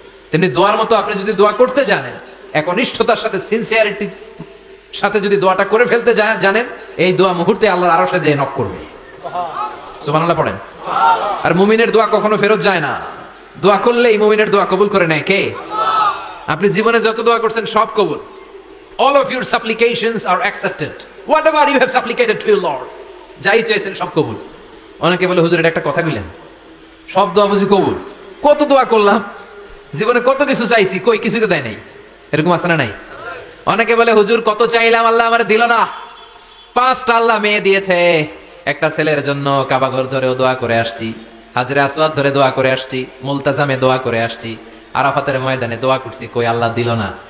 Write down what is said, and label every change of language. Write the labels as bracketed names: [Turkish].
[Bangla] তেমনি দোয়ার মতো আপনি যদি দোয়া করতে জানেন, একনিষ্ঠতার সাথে সিনসিয়ারিটি সাথে যদি দোয়াটা করে ফেলতে জানেন, এই দোয়া মুহূর্তে আল্লাহর আরশে যেয়ে নক করবে। সুবহানাল্লাহ পড়েন। আর মুমিনের দোয়া কখনো ফেরত যায় না, দোয়া করলেই মুমিনের দোয়া কবুল করে নেয় কে? আপনি জীবনে যত দোয়া করছেন সব কবুল। [English] All of your supplications are accepted. Whatever you have supplicated to your Lord, [Bangla] যাই চেয়েছেন সব কবুল। অনেকে বলে হুজুর এটা একটা কথা বললেন, সব দোয়া বুঝি কবুল? কত দোয়া করলাম, জীবনে কত কিছু চাইছি, কই কিছুই তো দেয় নাই। এরকম আছে না নাই? অনেকে বলে হুজুর কত চাইলাম আল্লাহ আমার দিল না। 5টা আল্লাহ মেয়ে দিয়েছে, একটা ছেলের জন্য কাবাঘর ধরেও দোয়া করে আসছি, হাজরে আসওয়াদ ধরে দোয়া করে আসছি, মুলতাজামে দোয়া করে আসছি, আরাফাতের ময়দানে দোয়া করছি, কই আল্লাহ দিল না।